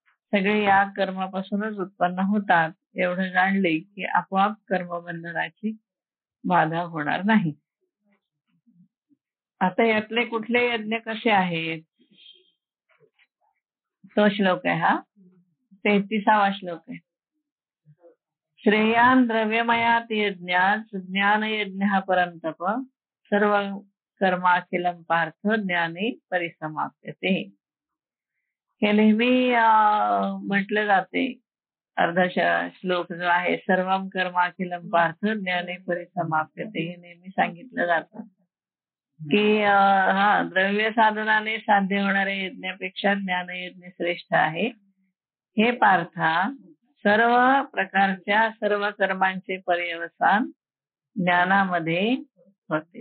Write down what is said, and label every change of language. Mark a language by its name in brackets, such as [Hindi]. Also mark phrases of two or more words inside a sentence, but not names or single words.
[Marathi] सगळे या कर्मापासूनच उत्पन्न होतात एवढं जाणले की आपोआप कर्मबंधनाची बाधा होणार नाही. आता यातले कुठले यज्ञ कसे आहेत? तो श्लोक आहे हा 33वा श्लोक आहे. [Sanskrit] श्रेयान द्रव्यमयात यज्ञात ज्ञान यज्ञ परंतप सर्व कर्माखिलम पार्थ ज्ञाने परिसमाप्यते. [Marathi] हे नेहमी म्हटलं जाते. अर्धा श्लोक जो आहे [Sanskrit] सर्वम कर्माखिलम पार्थ ज्ञाने परिसमाप्यते [Marathi] हे नेहमी सांगितलं जातं की द्रव्य साधनाने साध्य होणाऱ्या यज्ञापेक्षा ज्ञानयज्ञ श्रेष्ठ आहे. हे पार्था सर्व प्रकारच्या सर्व कर्मांचे पर्यवसान ज्ञानामध्ये होते.